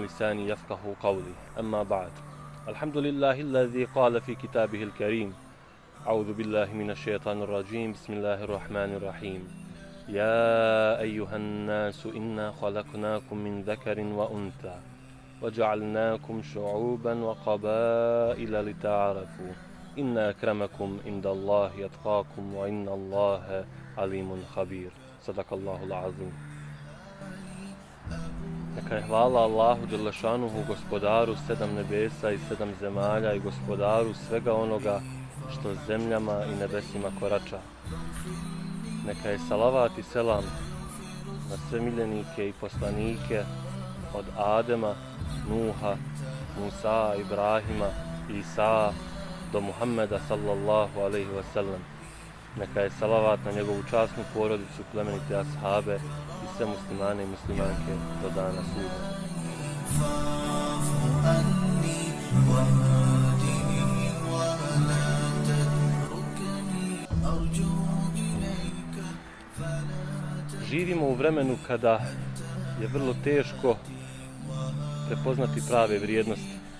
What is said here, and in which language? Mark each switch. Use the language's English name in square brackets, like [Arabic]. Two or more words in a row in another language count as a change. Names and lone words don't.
[Arabic] لساني يفقهوا قولي أما بعد الحمد لله الذي قال في كتابه الكريم أعوذ بالله من الشيطان الرجيم بسم الله الرحمن الرحيم يا أيها الناس إنا خلقناكم من ذكر وأنثى وجعلناكم شعوبا وقبائل لتعارفوا إن أكرمكم عند الله يتقاكم وإن الله عليم خبير صدق الله العظيم. [Bosnian] Neka je hvala Allahu Đelešanuhu, gospodaru sedam nebesa i sedam zemalja i gospodaru svega onoga što zemljama i nebesima korača. Neka je salavat i selam na sve miljenike i poslanike od Adema, Nuha, Musa, Ibrahima, Isa do Muhammeda [Arabic] صلى الله عليه وسلم. [Bosnian] Neka je salavat na njegovu časnu porodicu, plemenite ashabe i sve muslimane i muslimanke do dana suda. Živimo u vremenu kada je vrlo teško prepoznati prave vrijednosti.